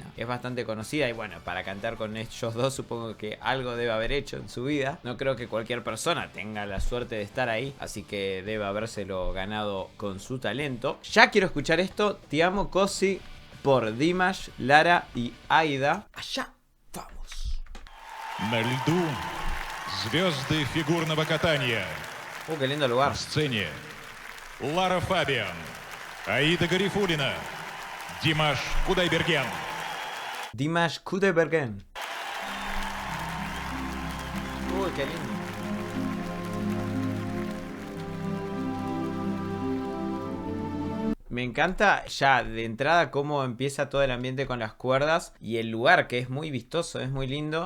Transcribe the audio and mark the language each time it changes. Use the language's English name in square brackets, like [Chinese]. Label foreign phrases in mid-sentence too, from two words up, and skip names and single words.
[Spanish] Es bastante conocida y bueno, para cantar con ellos dos supongo que algo debe haber hecho en su vida. No creo que cualquier persona tenga la suerte de estar ahí, así que debe habérselo ganado con su talento. Ya quiero escuchar esto. Ti amo così por Dimash, Lara y Aida. Allá vamos. [Russian] На льду звезды фигурного катания. [Spanish] Qué lindo lugar. [Russian] В сцене Лара Фабиан, Аида Гарифуллина, Димаш Кудайберген. [Spanish] Dimash Kudaibergen. Qué lindo. Me encanta ya de entrada cómo empieza todo el ambiente con las cuerdas y el lugar, que es muy vistoso, es muy lindo.